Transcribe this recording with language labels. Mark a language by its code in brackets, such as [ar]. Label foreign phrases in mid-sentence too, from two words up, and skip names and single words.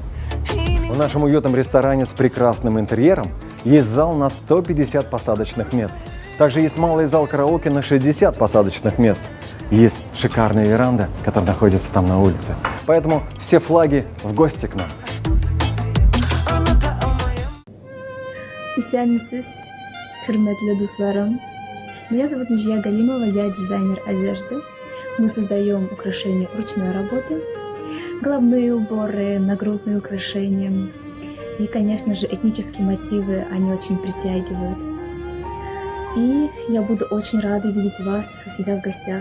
[ru] В нашем уютном ресторане с прекрасным интерьером есть зал на 150 посадочных мест. Также есть малый зал караоке на 60 посадочных мест. Есть шикарная веранда, которая находится там на улице. Поэтому все флаги в гости к нам. [tt] Исәнмесез, хөрмәтле дусларым. [ru] Меня зовут Нижия Галимова, я дизайнер одежды. Мы создаем украшения ручной работы, головные уборы, нагрудные украшения. И, конечно же, этнические мотивы, они очень притягивают. И я буду очень рада видеть вас у себя в гостях.